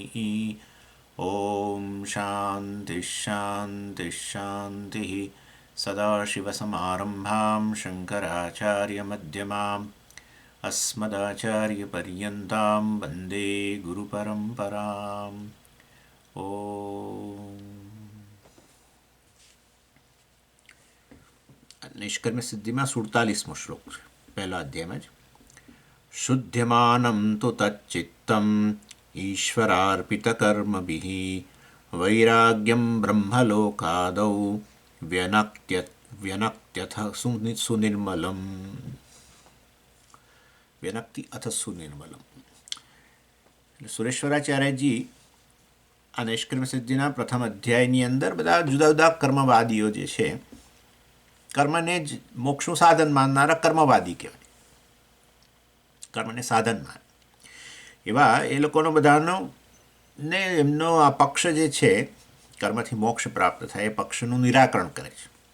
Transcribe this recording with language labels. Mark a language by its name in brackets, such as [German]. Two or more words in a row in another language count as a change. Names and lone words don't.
[Sanskrit] ॐ शान्तिः शान्तिः शान्तिः सदाशिवसमारम्भां शङ्कराचार्यमध्यमाम् अस्मदाचार्यपर्यन्तां वन्दे गुरुपरम्पराम् ॐ निष्कर्म सिद्धिમાં [Gujarati] 47મો શ્લોક છે પહેલા અધ્યાયમાં જ [Sanskrit] शुध्यमानं तु तच्चित्तम् ईश्वरार्पितकर्मभिः वैराग्यं ब्रह्मलोकादौ व्यनक्त्यथ सुनिर्मलम् व्यनक्ति अथ सुनिर्मलम् [Gujarati] સુરેશ્વરાચાર્યજી આ નિષ્કર્મ સિદ્ધિના પ્રથમ અધ્યાયની અંદર બધા જુદા જુદા કર્મવાદીઓ જે છે કર્મને જ મોક્ષનું સાધન માનનારા કર્મવાદી કહેવાય, કર્મને સાધન માન એવા એ લોકોનો બધાનો ને એમનો આ પક્ષ જે છે કર્મથી મોક્ષ પ્રાપ્ત થાય એ પક્ષનું નિરાકરણ કરે છે.